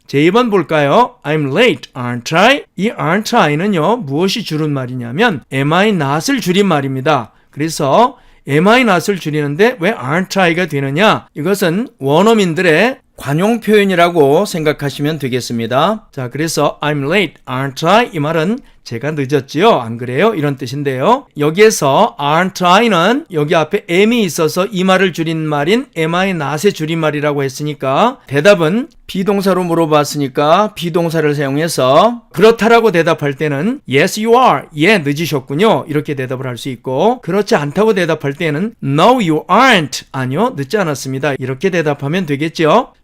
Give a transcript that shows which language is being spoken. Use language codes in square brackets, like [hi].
[ko] 제 2번 볼까요? [en] I'm late, aren't I? [ko] 이 [en] aren't I [ko] 는요, 무엇이 줄임말이냐면 [en] am I not [ko] 을 줄임말입니다. 그래서 [en] am I not [ko] 을 줄이는데 왜 [en] aren't I [ko] 가 되느냐? 이것은 원어민들의 관용 표현이라고 생각하시면 되겠습니다. 자, 그래서 [en] I'm late, aren't I? [ko] 이 말은 제가 늦었지요? 안 그래요? 이런 뜻인데요. 여기에서 [en] aren't I [ko] 는 여기 앞에 am이 있어서 이 말을 줄인 말인 [en] am I not [ko] 의 줄임말이라고 했으니까 대답은 비동사로 물어봤으니까 비동사를 사용해서 그렇다라고 대답할 때는 [en] yes you are, [ko] 예, 늦으셨군요 이렇게 대답을 할 수 있고, 그렇지 않다고 대답할 때는 [en] no you aren't, [ko] 아니요, 늦지 않았습니다 이렇게 대답하면 되겠죠.